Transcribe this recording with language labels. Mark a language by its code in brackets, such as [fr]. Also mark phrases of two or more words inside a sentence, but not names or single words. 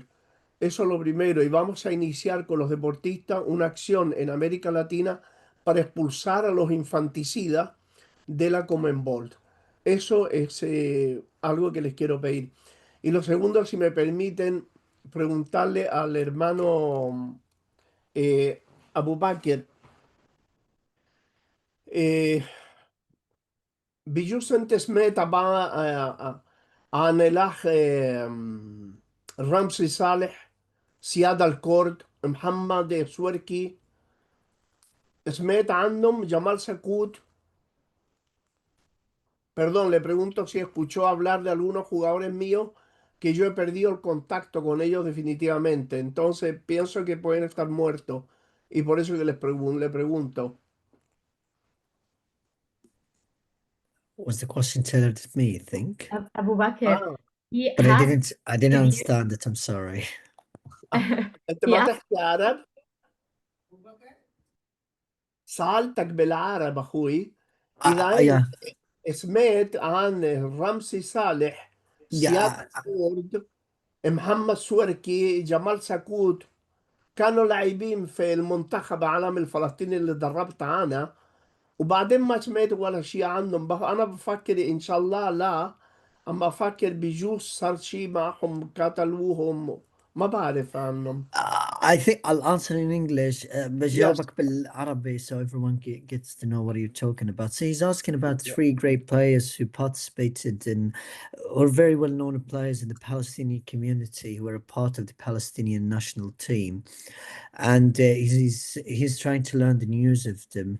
[es] Eso es lo primero, y vamos a iniciar con los deportistas una acción en América Latina para expulsar a los infanticidas de la Conmebol. Eso es algo que les quiero pedir. Y lo segundo, si me permiten, preguntarle al hermano Abu Bakr, [ar] بجوز سمعت عن الأخ رمسي صالح، سيادة الكرد، محمد سوركي، سمعت عنهم جمال سكوت. [es] Perdón, le pregunto si escuchó hablar de algunos jugadores míos que yo he perdido el contacto con ellos definitivamente. Entonces pienso que pueden estar muertos. Y por eso que le pregunto. [en] Was the question tailored at me, I think? Abu Bakr, Ah, he But I has didn't to be- understand it, I'm sorry. [es] ¿Te he vas a aclarar? [ar] سألتك بالعربي أخوي إذا [en] yeah, [ar] أنت سمعت عن رمسي صالح، سياد [en] yeah. [ar] كورد، محمد سوركي، جمال سكوت، كانوا لاعبين في المنتخب العالمي الفلسطيني اللي دربت أنا، وبعدين ما سمعت ولا شيء عنهم. أنا بفكر إن شاء الله لا، أما أفكر بجوز صار شيء معهم قتلوهم، ما بعرف عنهم. [en] I think I'll answer in English, Yes. [ar] بجاوبك بالعربي [en] so everyone gets to know what you're talking about. So he's asking about Yeah. 3 great players who participated in, or very well-known players in the Palestinian community who were a part of the Palestinian national team. And he's trying to learn the news of them.